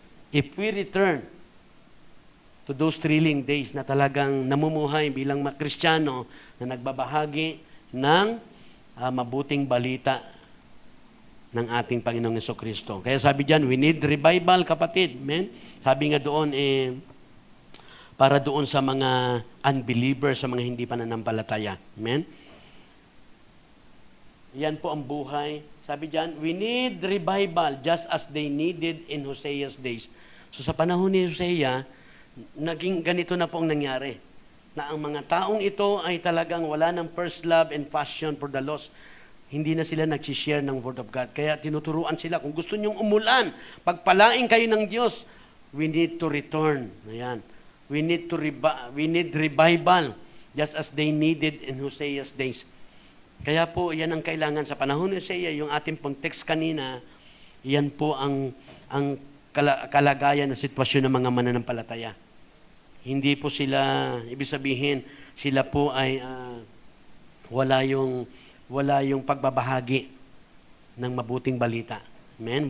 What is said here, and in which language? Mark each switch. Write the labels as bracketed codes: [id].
[en] If we return to those thrilling days [tl] na talagang namumuhay bilang Kristiyano na nagbabahagi ng mabuting balita ng ating Panginoong Jesucristo. Kaya sabi diyan, [en] we need revival, [tl] kapatid. Amen? Sabi nga doon, para doon sa mga unbelievers, sa mga hindi pa nanampalataya. Amen? Yan po ang buhay. Sabi diyan, [en] we need revival just as they needed in Hosea's days. [tl] So sa panahon ni Hosea, naging ganito na po ang nangyari. Na ang mga taong ito ay talagang wala ng [en] first love and passion for the lost. [tl] Hindi na sila nag-share ng Word of God. Kaya tinuturuan sila, kung gusto nyong umulan, pagpalain kayo ng Diyos, [en] we need to return. [tl] Ayan. [en] We need revival, just as they needed in Hosea's days. [tl] Kaya po, yan ang kailangan sa panahon ni Hosea, yung ating pong text kanina, yan po ang kalagayan na sitwasyon ng mga mananampalataya. Hindi po sila, ibig sabihin, sila po ay wala yung pagbabahagi ng mabuting balita. Amen?